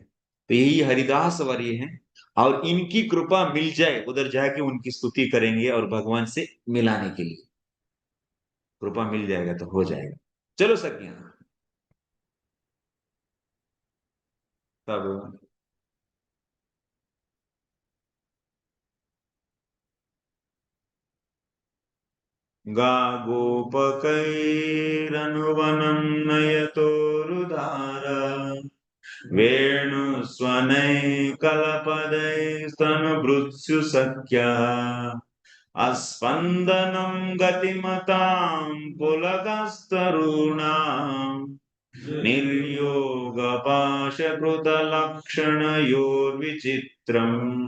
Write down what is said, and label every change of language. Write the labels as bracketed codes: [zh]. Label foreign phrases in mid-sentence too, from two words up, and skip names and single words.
[hi] तो यही हरिदास वर्य हैं, और इनकी कृपा मिल जाए उधर जाके उनकी स्तुति करेंगे और भगवान से मिलाने के लिए कृपा मिल जाएगा तो हो जाएगा। चलो सखियां, तब [sa] गा गोपकैरनुवनं नयतोरुदार वेणुस्वनैकलपदैस्तनुभृत्सु सख्या अस्पन्दनं गतिमतां पुलकस्तरूणाम् निर्योगपाशकृतलक्षणयोर्विचित्रम्।